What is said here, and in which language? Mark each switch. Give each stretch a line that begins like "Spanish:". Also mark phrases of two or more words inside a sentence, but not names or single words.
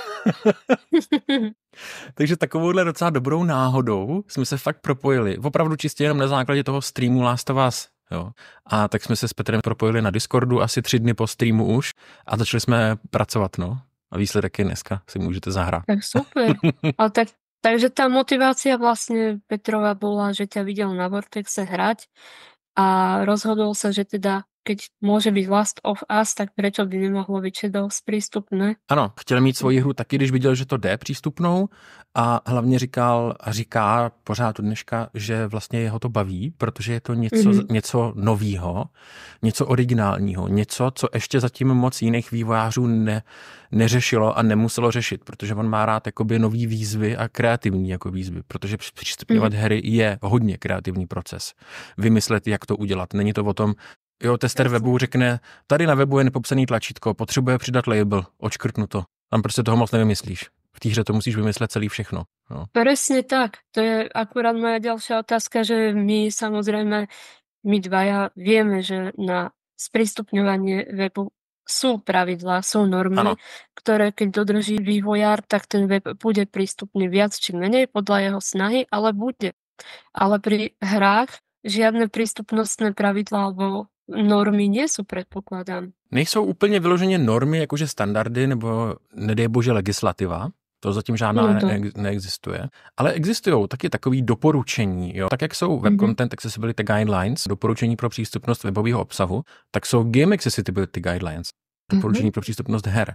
Czech: Takže takovouhle docela dobrou náhodou jsme se fakt propojili, opravdu čistě jenom na základě toho streamu Last of Us. Jo. A tak jsme se s Petrem propojili na Discordu asi 3 dny po streamu už a začali jsme pracovat, no. A výsledek je dneska, si můžete zahrát.
Slovak: Tak super. Ale takže tá motivácia vlastne Petrova bola, že ťa videl na Vortexe hrať a rozhodol sa, že teda keď môže byť Last of Us, tak prečo by nemohlo byť Shadows prístupné?
Czech: Ano, chtěl mít svoji hru taky, když viděl, že to jde přístupnou a hlavně říká pořád od dneška, že vlastně jeho to baví, protože je to něco novýho, něco originálního, něco, co ještě zatím moc jiných vývojářů neřešilo a nemuselo řešit, protože on má rád jakoby nový výzvy a kreativní jako výzvy, protože přístupňovat hry je hodně kreativní proces. Vymyslet, jak to udělat. Není to o tom, jo, tester webu řekne, tady na webu je nepopsaný tlačítko, potřebuje přidat label, odškrtnu to. Tam prostě toho moc nevymyslíš. V té hře to musíš vymyslet celý všechno. No.
Slovak: Presne tak. To je akurát moja ďalšia otázka, že my dvaja vieme, že na sprístupňovanie webu sú pravidlá, sú normy, ktoré keď dodrží vývojár, tak ten web bude prístupný viac či menej podľa jeho snahy, ale bude. Ale pri hrách žiadne prístupnostné pravidlá alebo normy nie sú, predpokladám.
Czech: Nejsou úplně vyloženě normy, jakože standardy nebo nedej bože legislativa, To zatím žádná neexistuje. Ale existují taky takový doporučení, jo. Tak jak jsou Web Content Accessibility Guidelines, doporučení pro přístupnost webového obsahu, tak jsou Game Accessibility Guidelines, doporučení pro přístupnost her.